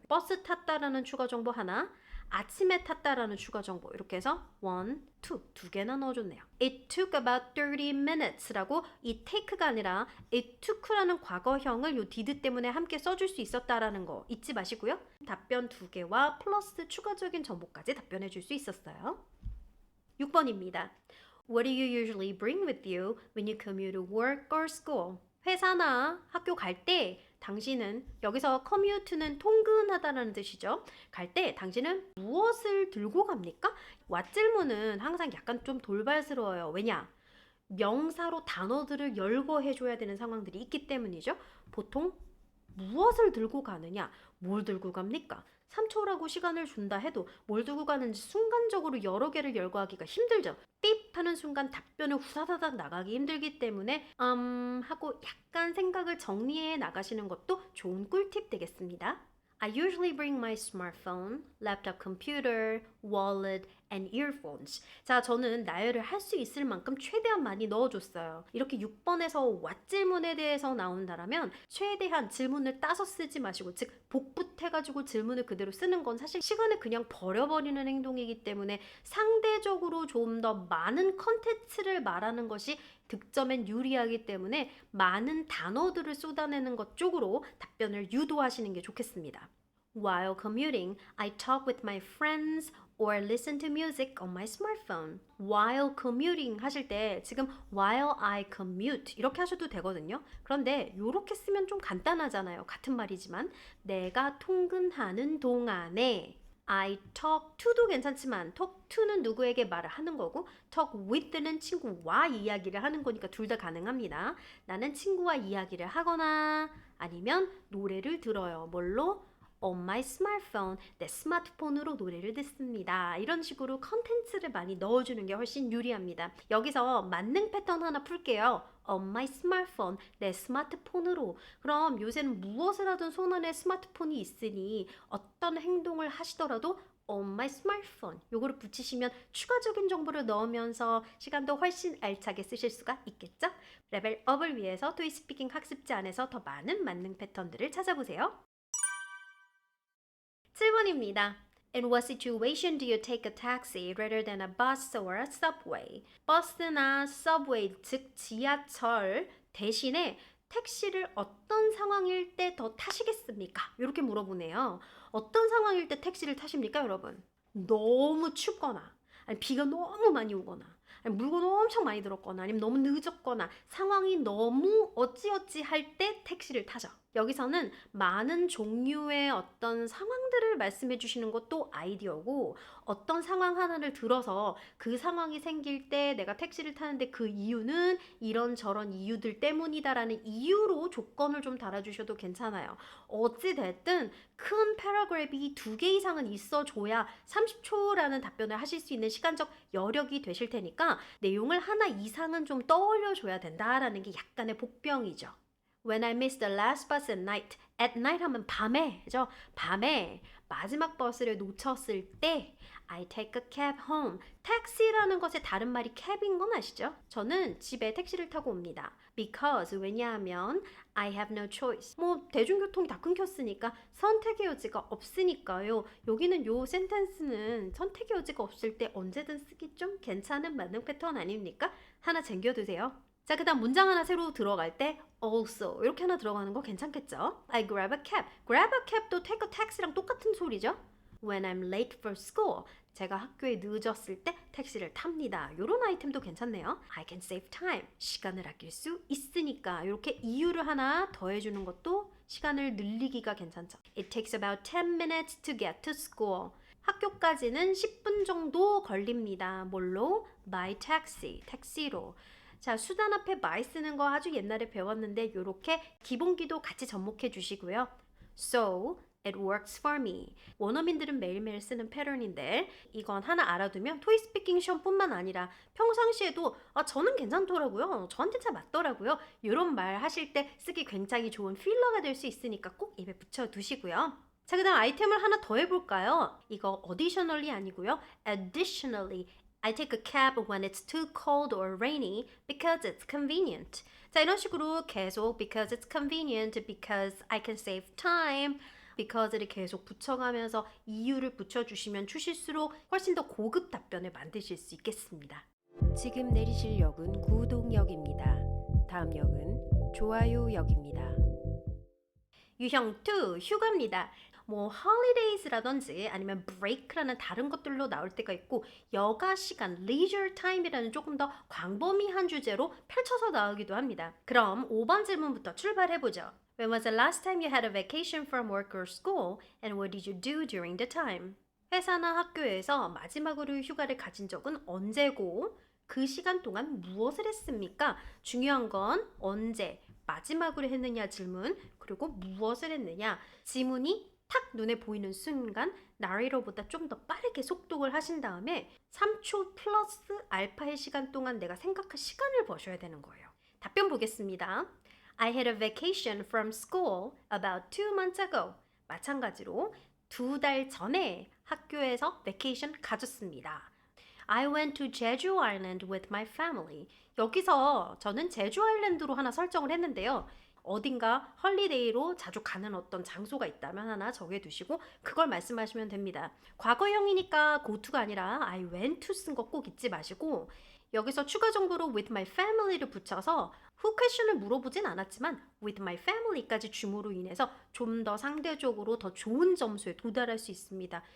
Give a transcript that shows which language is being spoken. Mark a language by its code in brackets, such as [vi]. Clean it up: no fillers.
[ko] 버스 탔다라는 추가 정보 하나, 아침에 탔다라는 추가 정보 이렇게 해서 one, two 두 개나 넣어줬네요. [en] It took about 30 minutes [ko] 라고 이 take가 아니라 [en] it took [ko] 라는 과거형을 요 did 때문에 함께 써줄 수 있었다라는 거 잊지 마시고요. 답변 두 개와 플러스 추가적인 정보까지 답변해 줄 수 있었어요. 6번입니다. [en] What do you usually bring with you when you commute to work or school? [ko] 회사나 학교 갈 때 당신은 여기서 commute는 통근하다라는 뜻이죠. 갈 때 당신은 무엇을 들고 갑니까? 왓질문은 항상 약간 좀 돌발스러워요. 왜냐? 명사로 단어들을 열거해줘야 되는 상황들이 있기 때문이죠. 보통 무엇을 들고 가느냐? 뭘 들고 갑니까? 3초라고 시간을 준다 해도 뭘 들고 가는지 순간적으로 여러 개를 열거하기가 힘들죠. 삐 하는 순간 답변을 후다다닥 나가기 힘들기 때문에 하고 약간 생각을 정리해 나가시는 것도 좋은 꿀팁 되겠습니다. [en] I usually bring my smartphone, laptop computer, wallet, and earphones. [ko] 자, 저는 나열을 할 수 있을 만큼 최대한 많이 넣어줬어요. 이렇게 6번에서 what 질문에 대해서 나온다라면 최대한 질문을 따서 쓰지 마시고 즉 복붙해가지고 질문을 그대로 쓰는 건 사실 시간을 그냥 버려버리는 행동이기 때문에 상대적으로 좀 더 많은 컨텐츠를 말하는 것이 득점엔 유리하기 때문에 많은 단어들을 쏟아내는 것 쪽으로 답변을 유도하시는 게 좋겠습니다. [en] While commuting, I talk with my friends or listen to music on my smartphone. While commuting [ko] 하실 때 지금 [en] while I commute [ko] 이렇게 하셔도 되거든요. 그런데 이렇게 쓰면 좀 간단하잖아요. 같은 말이지만 내가 통근하는 동안에 [en] I talk to [ko] 도 괜찮지만 talk to는 누구에게 말을 하는 거고 [en] talk with [ko] 는 친구와 이야기를 하는 거니까 둘 다 가능합니다. 나는 친구와 이야기를 하거나 아니면 노래를 들어요. 뭘로? [en] On my smartphone, [ko] 내 스마트폰으로 노래를 듣습니다. 이런 식으로 컨텐츠를 많이 넣어주는 게 훨씬 유리합니다. 여기서 만능 패턴 하나 풀게요. [en] On my smartphone, [ko] 내 스마트폰으로. 그럼 요새는 무엇을 하든 손안에 스마트폰이 있으니 어떤 행동을 하시더라도 [en] on my smartphone [ko] 요거를 붙이시면 추가적인 정보를 넣으면서 시간도 훨씬 알차게 쓰실 수가 있겠죠? 레벨업을 위해서 토익 스피킹 학습지 안에서 더 많은 만능 패턴들을 찾아보세요. 7번입니다. [en] In what situation do you take a taxi rather than a bus or a subway? [ko] 버스나 subway, 즉 지하철 대신에 택시를 어떤 상황일 때 더 타시겠습니까? 이렇게 물어보네요. 어떤 상황일 때 택시를 타십니까, 여러분? 너무 춥거나, 아니 비가 너무 많이 오거나, 아니 물건 엄청 많이 들었거나, 아니면 너무 늦었거나, 상황이 너무 어찌어찌 할 때 택시를 타죠. 여기서는 많은 종류의 어떤 상황들을 말씀해 주시는 것도 아이디어고 어떤 상황 하나를 들어서 그 상황이 생길 때 내가 택시를 타는데 그 이유는 이런저런 이유들 때문이다라는 이유로 조건을 좀 달아주셔도 괜찮아요. 어찌됐든 큰 패러그래프이 2개 이상은 있어줘야 30초라는 답변을 하실 수 있는 시간적 여력이 되실 테니까 내용을 하나 이상은 좀 떠올려줘야 된다라는 게 약간의 복병이죠. [en] When I missed the last bus at night. At night [ko] 하면 밤에죠. 밤에 마지막 버스를 놓쳤을 때 [en] I take a cab home. [ko] 택시라는 것의 다른 말이 cab인 건 아시죠? 저는 집에 택시를 타고 옵니다. [en] Because [ko] 왜냐하면 [en] I have no choice. [ko] 뭐 대중교통이 다 끊겼으니까 선택의 여지가 없으니까요. 여기는 요 센텐스는 선택의 여지가 없을 때 언제든 쓰기 좀 괜찮은 만능 패턴 아닙니까? 하나 챙겨두세요. 자, 그 다음 문장 하나 새로 들어갈 때 also 이렇게 하나 들어가는 거 괜찮겠죠? [en] I grab a cab. grab a cab도 take a taxi랑 [ko] 똑같은 소리죠? [en] When I'm late for school. [ko] 제가 학교에 늦었을 때 택시를 탑니다. 이런 아이템도 괜찮네요. [en] I can save time. [ko] 시간을 아낄 수 있으니까 이렇게 이유를 하나 더해주는 것도 시간을 늘리기가 괜찮죠. [en] It takes about 10 minutes to get to school. [ko] 학교까지는 10분 정도 걸립니다. 뭘로? [en] By taxi. [ko] 택시로. 자, 수단 앞에 my 쓰는 거 아주 옛날에 배웠는데 이렇게 기본기도 같이 접목해 주시고요. [en] So, it works for me. [ko] 원어민들은 매일매일 쓰는 패턴인데 이건 하나 알아두면 토익 스피킹 시험뿐만 아니라 평상시에도 저는 괜찮더라고요. 저한테 잘 맞더라고요. 이런 말 하실 때 쓰기 굉장히 좋은 필러가 될 수 있으니까 꼭 입에 붙여두시고요. 자, 그 다음 아이템을 하나 더 해볼까요? 이거 additionally 아니고요. [en] additionally, I take a cab when it's too cold or rainy because it's convenient. [ko] 자, 이런 식으로 계속 [en] because it's convenient, because I can save time, [ko] because를 계속 붙여가면서 이유를 붙여주시면 주실수록 훨씬 더 고급 답변을 만드실 수 있겠습니다. 지금 내리실 역은 구동역입니다. 다음 역은 좋아요역입니다. 유형 2, 휴가입니다. 뭐 holidays라든지 아니면 break라는 다른 것들로 나올 때가 있고 여가 시간, leisure time이라는 조금 더 광범위한 주제로 펼쳐서 나오기도 합니다. 그럼 5번 질문부터 출발해보죠. [en] When was the last time you had a vacation from work or school and what did you do during the time? [ko] 회사나 학교에서 마지막으로 휴가를 가진 적은 언제고 그 시간 동안 무엇을 했습니까? 중요한 건 언제, 마지막으로 했느냐 질문, 그리고 무엇을 했느냐. 지문이 탁 눈에 보이는 순간 나레이터보다 좀 더 빠르게 속독을 하신 다음에 3초 플러스 알파의 시간 동안 내가 생각할 시간을 버셔야 되는 거예요. 답변 보겠습니다. [en] I had a vacation from school about 2 months ago. [ko] 마찬가지로 2달 전에 학교에서 vacation 가졌습니다. [en] I went to Jeju Island with my family. [ko] 여기서 저는 제주 아일랜드로 하나 설정을 했는데요. 어딘가 헐리데이로 자주 가는 어떤 장소가 있다면 하나 정해두시고 그걸 말씀하시면 됩니다. 과거형이니까 go to가 아니라 [en] I went to [ko] 쓴 거 꼭 잊지 마시고 여기서 추가 정보로 [en] with my family [ko] 를 붙여서 who question을 물어보진 않았지만 with my family까지 줌으로 인해서 좀 더 상대적으로 더 좋은 점수에 도달할 수 있습니다.